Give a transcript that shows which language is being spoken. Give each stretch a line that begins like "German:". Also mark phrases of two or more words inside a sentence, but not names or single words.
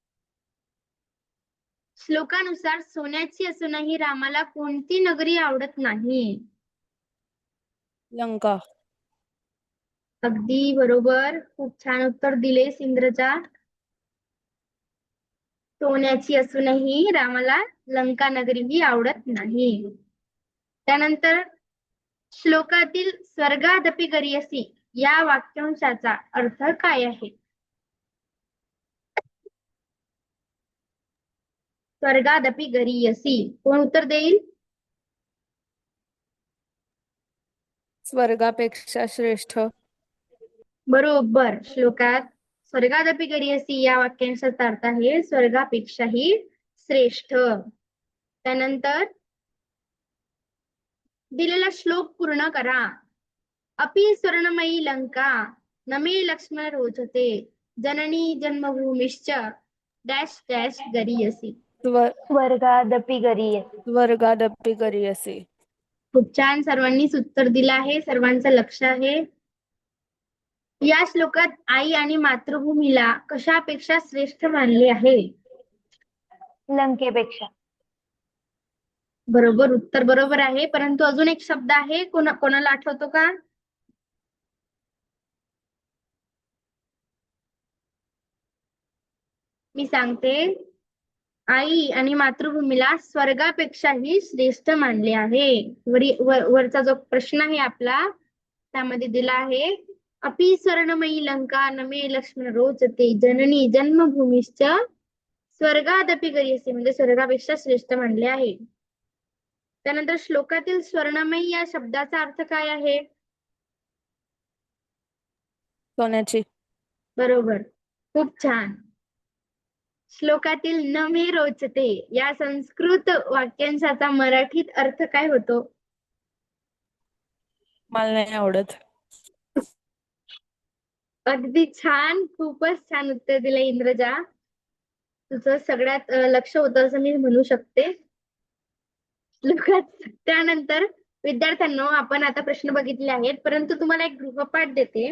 Marathi: श्लोकानुसार सोन्याची असूनही रामाला कोणती नगरी आवडत नाही? लंका. अगदी बरोबर, खूप छान उत्तर दिलेस इंद्रजा. सोन्याची असूनही रामाला लंका नगरी ही आवडत नाही. त्यानंतर श्लोकातील
Sanskrit: स्वर्गादपि गरीयसी
Marathi: या वाक्यांशाचा अर्थ काय आहे?
Sanskrit: स्वर्गादपि गरीयसी,
Marathi: कोण उत्तर देईल? स्वर्गापेक्षा श्रेष्ठ. बरोबर, श्लोकात
Sanskrit: स्वर्गादपि गरीयसी
Marathi: या वाक्यांशाचा अर्थ आहे स्वर्गापेक्षाही श्रेष्ठ. त्यानंतर दिलेला श्लोक पूर्ण करा.
Sanskrit: अपि स्वर्णमयी लंका न मे लक्ष्मण रोचते जननी जन्मभूमिश्च
English: dash dash
Sanskrit: गरीयसी. स्वर्गादपि गरीयसी. स्वर्गादपि गरीयसी.
Marathi: खूप छान, सर्वांनीच उत्तर दिलं आहे, सर्वांचं लक्ष आहे. या श्लोकात आई आणि मातृभूमीला कशापेक्षा श्रेष्ठ मानले आहे? लंकेपेक्षा. बरोबर, उत्तर बरोबर आहे. परंतु अजून एक शब्द आहे, कोणाला आठवतो का? मी सांगते, आई आणि मातृभूमीला स्वर्गापेक्षाही श्रेष्ठ मानले आहे. वरचा जो प्रश्न आहे आपला त्यामध्ये दिला आहे,
Sanskrit: अपि स्वर्णमयी लंका न मे लक्ष्मण रोचते जननी जन्मभूमीश्च स्वर्गादपि गरीयसी
Marathi: म्हणजे स्वर्गापेक्षा श्रेष्ठ मानले आहे. त्यानंतर श्लोकातील स्वर्णमयी या शब्दाचा अर्थ काय आहे? सोन्याची. बरोबर, खूप छान. श्लोकातील
Sanskrit: न मे रोचते
Marathi: या संस्कृत वाक्यांशाचा मराठीत अर्थ काय होतो? मला नाही आवडत. अगदी छान, खूपच छान उत्तर दिलं इंद्रजा. तुझं सगळ्यात लक्ष होतं असं मी म्हणू शकते. त्यानंतर विद्यार्थ्यांनो, आपण आता प्रश्न बघितले आहेत, परंतु तुम्हाला एक गृहपाठ देते.